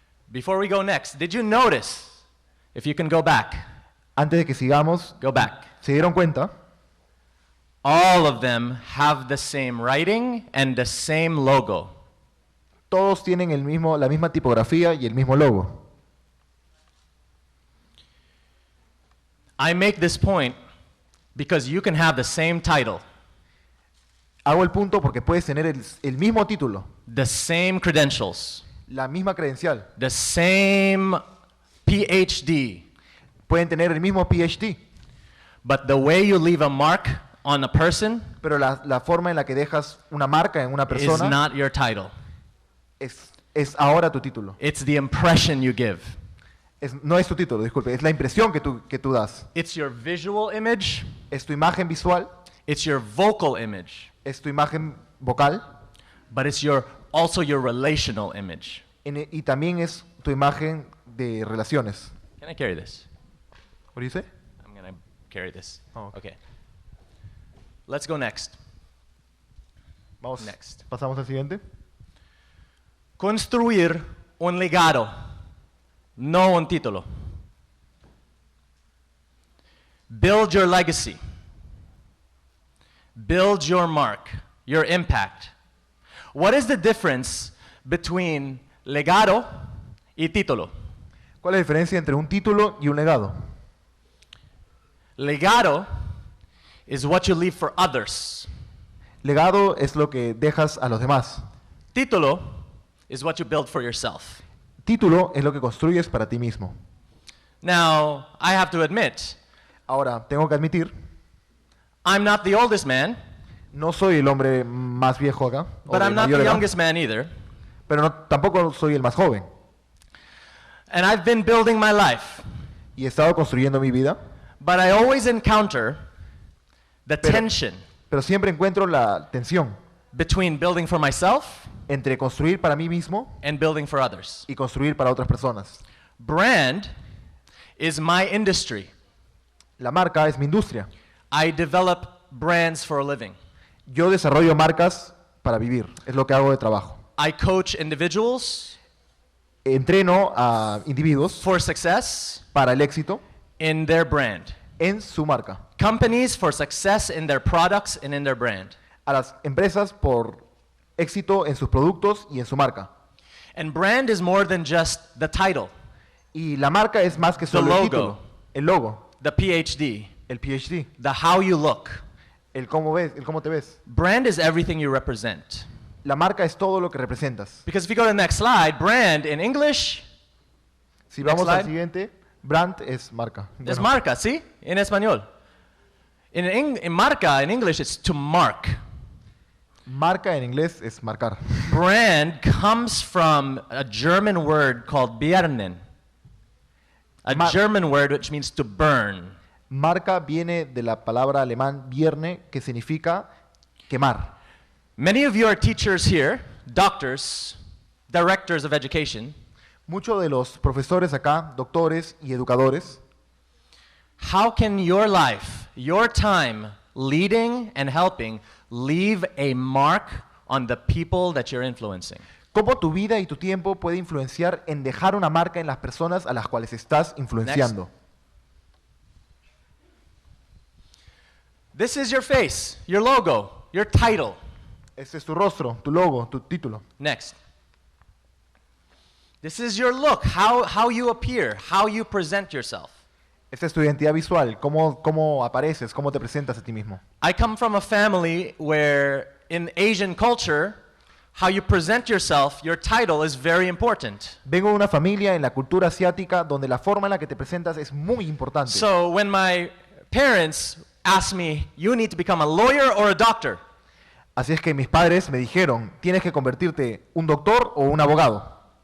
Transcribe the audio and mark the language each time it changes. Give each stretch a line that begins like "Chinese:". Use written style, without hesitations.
English: Before we go next, did you notice, if you can go back,
Spanish: Antes de que sigamos,
English: go back.
Spanish: ¿se dieron cuenta?
English: All of them have the same writing and the same logo.
Spanish: Todos tienen la misma tipografía y el mismo logo.
English: I make this point because you can have the same title,
Spanish: Hago el punto porque puedes tener el mismo título,
English: the same credentials,
Spanish: la misma credencial.
English: the same PhD,
Spanish: Pueden tener el mismo PhD,
English: but the way you leave a mark on a person
Spanish: pero la forma en la que dejas una marca en una
English: is
Spanish: persona
English: not your title.
Spanish: es ahora tu título.
English: It's the impression you give.
Spanish: No es tu título, disculpe, es la impresión que tú das.
English: It's your visual image,
Spanish: Es tu imagen visual,
English: it's your vocal image,
Spanish: es tu imagen vocal
English: but it's also your relational image.
Spanish: y también es tu imagen de relaciones.
English: Can I carry this? What do you say? I'm going to carry this. Oh, Okay. Let's go next.
Spanish: Vamos,
English: Next.
Spanish: pasamos al siguiente. Construir un legado, no un título.
English: Build your legacy. Build your mark, your impact. What is the difference between
Spanish: legado y título? ¿Cuál es la diferencia entre un título y un legado?
English: Legado is what you leave for others.
Spanish: Legado es lo que dejas a los demás.
English: Título is what you build for yourself.
Spanish: Título es lo que construyes para ti mismo.
English: Now, I have to admit,
Spanish: Ahora, tengo que admitir,
English: I'm not the oldest man,
Spanish: no soy el hombre más viejo acá, o
English: but
Spanish: de
English: I'm not
Spanish: mayor
English: the
Spanish: edad,
English: youngest man either.
Spanish: pero tampoco soy el más joven.
English: And I've been building my life,
Spanish: Y he estado construyendo mi vida,
English: but I always encounter the tension
Spanish: pero siempre encuentro la tensión
English: between building for myself
Spanish: entre construir para mí mismo
English: and building for others.
Spanish: y construir para otras personas.
English: Brand is my industry.
Spanish: La marca es mi industria.
English: I develop brands for a living.
Spanish: Yo desarrollo marcas para vivir, es lo que hago de trabajo.
English: I coach individuals
Spanish: Entreno a individuos
English: for success
Spanish: para el éxito
English: in their brand.
Spanish: en su marca.
English: Companies for success in their products and in their brand.
Spanish: A las empresas por éxito en sus productos y en su marca.
English: And brand is more than just the title,
Spanish: Y la marca es más que solo
English: The
Spanish: el
English: logo.
Spanish: título, el logo,
English: the PhD,
Spanish: el PhD,
English: the how you look.
Spanish: el cómo ves, el cómo te ves.
English: Brand is everything you represent.
Spanish: La marca es todo lo que representas.
English: Because if you go to the next slide, brand in English
Spanish: Si vamos
English: slide.
Spanish: al siguiente, brand es marca.
English: is
Spanish: Bueno, marca, ¿sí? En español.
English: In marca, in English, it's to mark.
Spanish: marca en inglés es marcar.
English: Brand comes from a German word called Birnen. A German word which means to burn.
Spanish: Marca viene de la palabra alemán vierne, que significa quemar.
English: Many of you are teachers here, doctors, directors of education.
Spanish: Muchos de los profesores acá, doctores y educadores,
English: How can your life, your time leading and helping leave a mark on the people that you're influencing?
Spanish: ¿cómo tu vida y tu tiempo puede influenciar en dejar una marca en las personas a las cuales estás influenciando?
English: This is your face, your logo, your title.
Spanish: Este es tu rostro, tu logo, tu título.
English: Next. This is your look, how you appear, how you present yourself.
Spanish: Esta es tu identidad visual, cómo apareces, cómo te presentas a ti mismo.
English: I come from a family where in Asian culture, how you present yourself, your title is very important.
Spanish: Vengo de una familia en la cultura asiática donde la forma en la que te presentas es muy importante.
English: So when my parents asked me, you need to become a lawyer or a doctor,
Spanish: Así es que mis padres me dijeron, tienes que convertirte un doctor o un abogado.